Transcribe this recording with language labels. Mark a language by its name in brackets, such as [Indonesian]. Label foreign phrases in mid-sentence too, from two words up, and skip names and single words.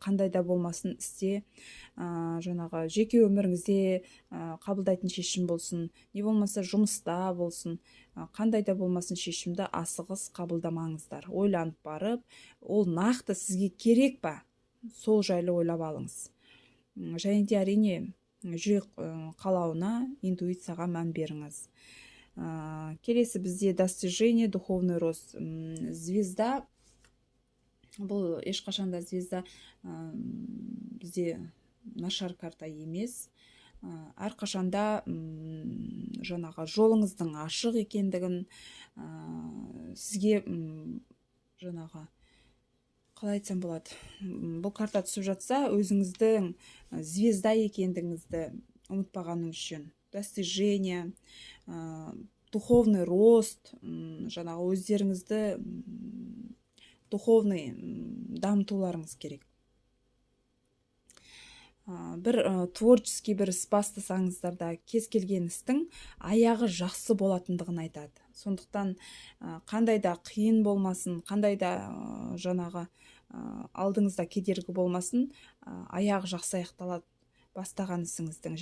[Kazakh] Қандай да болмасын істе, жаңағы жеке өміріңізде қабылдайтын шешім болсын, не болмаса жұмыста болсын, қандай да болмасын шешімді асығыс қабылдамаңыздар. Ойланып барып, ол нақты сізге керек па, сол жайлы ойлап алыңыз. Және де әрине жүрек қалауына, интуицияға мән беріңіз. Келесі бізде [Russian] достижение, духовный рост. [Kazakh] Звезда, бұл ешқашанда звезда бізде нашар карта емес. Әрқашанда жаңағы жолыңыздың ашық екендігін, сізге жаңағы қалай айтсам болады, бұл карта түсіп жатса, өзіңіздің звезда екендігіңізді ұмытпағаныңыз жөн. [Russian] Достижение, духовный рост, [Kazakh] жаңағы өздеріңізді духовный дамытуларыңыз керек. Бір творческий бір іс бастасаңыздар да, кез келген істің аяғы жақсы болатындығын айтады. Сондықтан қандай да қиын болмасын, қандай да жаңағы алдыңызда кедергі болмасын, аяғы жақсы аяқталады бастаған ісіңіздің.